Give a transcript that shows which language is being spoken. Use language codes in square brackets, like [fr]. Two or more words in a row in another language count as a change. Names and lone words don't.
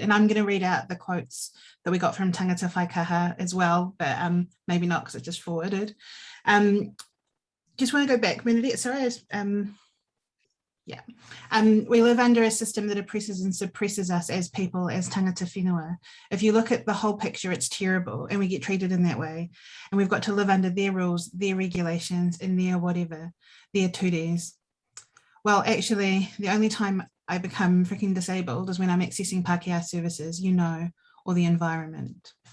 [en] And I'm going to read out the quotes that we got from [mi] Tāngata whaikaha [en] as well, but maybe not because it's just forwarded. Just want to go back, Bernadette, sorry. We live under a system that oppresses and suppresses us as people, as [mi] tangata whenua. [en] If you look at the whole picture, it's terrible, and we get treated in that way. And we've got to live under their rules, their regulations, and their whatever, their tudes. Well, actually, the only time I become freaking disabled is when I'm accessing Pākehā services, or the environment.